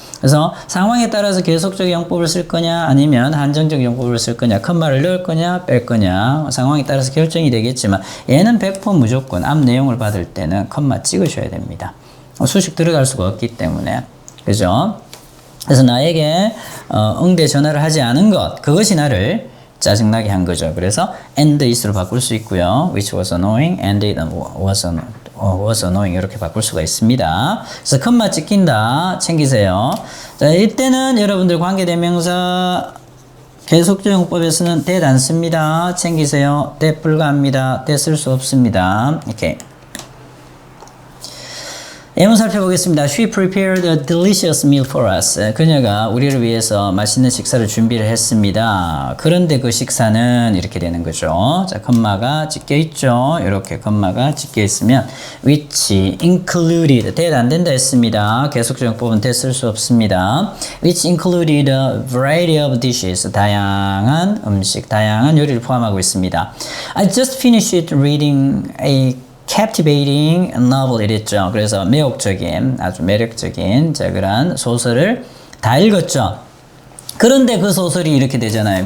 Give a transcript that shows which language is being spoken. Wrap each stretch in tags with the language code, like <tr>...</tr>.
<ko>그래서 상황에 따라서 계속적 용법을 쓸 거냐, 아니면 한정적 용법을 쓸 거냐, 콤마를 넣을 거냐, 뺄 거냐, 상황에 따라서 결정이 되겠지만, 얘는 100% 무조건 앞 내용을 받을 때는 콤마 찍으셔야 됩니다. 수식 들어갈 수가 없기 때문에. 그죠? 그래서 나에게 응대 전화를 하지 않은 것, 그것이 나를 짜증나게 한 거죠. 그래서 and it으로 바꿀 수 있고요.</ko> <en>which was annoying, and it was annoying</en> <ko>이렇게 바꿀 수가 있습니다. 그래서 컴마 찍힌다 챙기세요. 자, 이때는 여러분들 관계대명사 계속적 용법에서는 that 안 씁니다. 챙기세요. that 불가합니다. that 쓸 수 없습니다. 이렇게. 예문 살펴보겠습니다.</ko> <en>She prepared a delicious meal for us.</en> <ko>그녀가 우리를 위해서 맛있는 식사를 준비를 했습니다. 그런데 그 식사는 이렇게 되는 거죠. 자, 컴마가 찍혀 있죠. 이렇게 컴마가 찍혀 있으면</ko> <en>which included</en> <ko>that 안 된다 했습니다. 계속적 용법은 that 쓸 수 없습니다.</ko> <en>which included a variety of dishes.</en> <ko>다양한 음식, 다양한 요리를 포함하고 있습니다.</ko> <en>I just finished reading a captivating novel</en> <ko>이랬죠. 그래서 매혹적인, 아주 매력적인 그런 소설을 다 읽었죠. 그런데 그 소설이 이렇게 되잖아요.</ko>